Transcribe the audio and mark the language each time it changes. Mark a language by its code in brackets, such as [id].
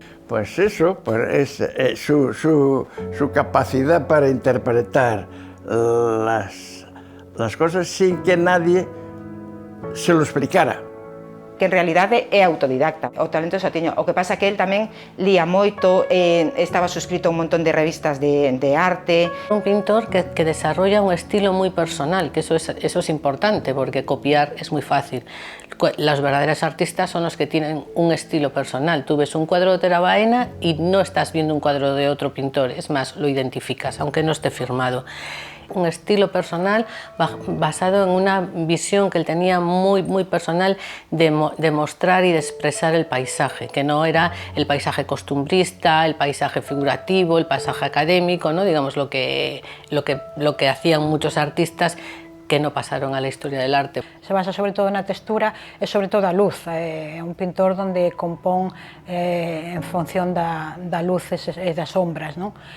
[es] Pues eso, pues es su capacidad para interpretar las cosas sin que nadie se lo explicara. [gl] Que en realidade é autodidacta, o talento xa tiña. O que pasa que el tamén lía moito, estaba suscrito a un montón de revistas de arte. [es] Un pintor que desarrolla un estilo muy personal, que eso es importante, porque copiar es muy fácil. Los verdaderos artistas son los que tienen un estilo personal. Tú ves un cuadro de Tera Baena y no estás viendo un cuadro de otro pintor, es más, lo identificas, aunque no esté firmado. Un estilo personal basado en una visión que él tenía muy personal de mostrar y de expresar el paisaje, que no era el paisaje costumbrista, el paisaje figurativo, el paisaje académico, ¿no? Digamos lo que hacían muchos artistas que no pasaron a la historia del arte. [gl] Se basa sobre todo na textura e sobre todo a luz. É un pintor onde compón en función da luz e das sombras, non?